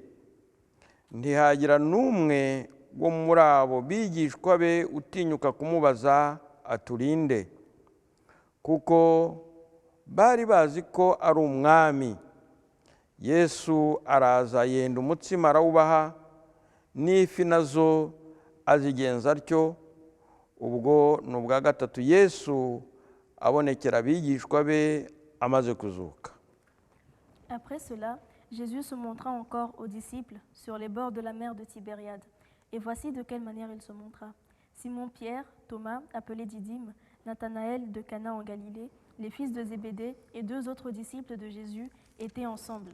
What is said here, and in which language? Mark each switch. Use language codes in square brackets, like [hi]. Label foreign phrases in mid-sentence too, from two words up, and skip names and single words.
[rw] Ntihagira n'umwe wo muri abo bigishwa be utinyuka kumubaza aturinde, kuko bari bazi ko ari umwami. Yesu araza yenda umutsima arawubaha, n'ifi nazo azigenza atyo. Ubwo ni ubwa gatatu Yesu abonekera abigishwa be amaze kuzuka. [fr] Après cela, Jésus se montra encore aux disciples sur les bords de la mer de Tibériade. Et voici de quelle manière il se montra. Simon-Pierre, Thomas, appelé Didyme, Nathanaël de Cana en Galilée, les fils de Zébédée et 2 autres disciples de Jésus étaient ensemble.